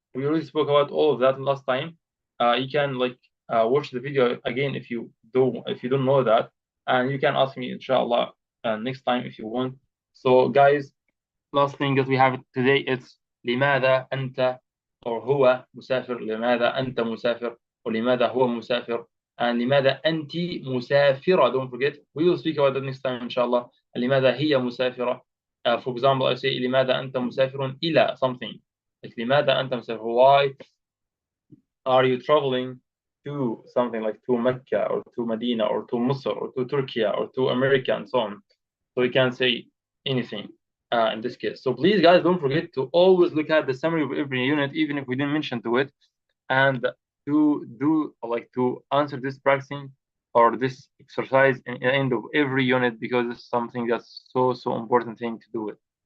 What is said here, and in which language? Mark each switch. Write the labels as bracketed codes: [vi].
[en] We already spoke about all of that last time. You can watch the video again if you don't know that, and you can ask me inshallah next time if you want. So guys, last thing that we have today is [ar] لماذا أنت, [en] or [ar] هو مسافر. لماذا أنت مسافر, or لماذا هو مسافر, and لماذا أنت مسافرة. [en] Don't forget, we will speak about that next time inshallah. [ar] لماذا هي مسافرة. [en] For example, I say [ar] لماذا أنت مسافر إلى something. like لماذا أنت مسافر? [en] Why are you traveling to something like to Mecca or to Medina or to Misr or to Turkey or to America and so on? So we can say anything in this case. So please, guys, don't forget to always look at the summary of every unit, even if we didn't mention to it, and to answer this practicing or this exercise in the end of every unit, because it's something that's so important thing to do it.